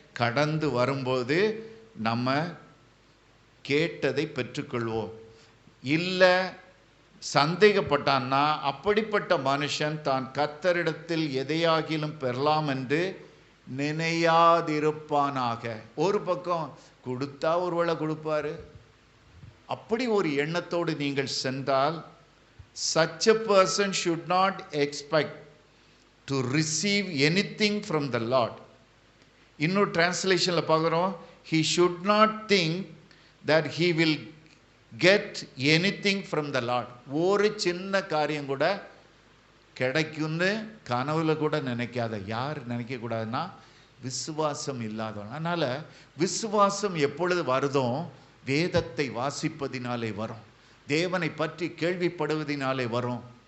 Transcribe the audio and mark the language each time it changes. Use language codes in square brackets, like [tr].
[ta] கடந்து வரும்போது நம்ம கேட்டதை பெற்றுக்கொள்வோம். இல்லை சந்தேகப்பட்டான்னா அப்படிப்பட்ட மனுஷன் தான் கர்த்தரிடத்தில் எதையாகிலும் பெறலாம் என்று நினையாதிருப்பானாக. ஒரு பக்கம் கொடுத்தா ஒருவேளை கொடுப்பாரு, அப்படி ஒரு எண்ணத்தோடு நீங்கள் சென்றால், [en] such a person should not expect to receive anything from the Lord. [ta] இன்னொரு டிரான்ஸ்லேஷனில் பார்க்குறோம், [en] he should not think that he will get anything from the Lord. [ta] ஒரு சின்ன காரியம் கூட கிடைக்கும்னு கனவுல கூட நினைக்காத. யார் நினைக்கக்கூடாதுன்னா விசுவாசம் இல்லாதவன். அதனால் விசுவாசம் எப்பொழுது வருதோ வேதத்தை வாசிப்பதினாலே வரும், தேவனை பற்றி கேள்விப்படுவதினாலே வரும்.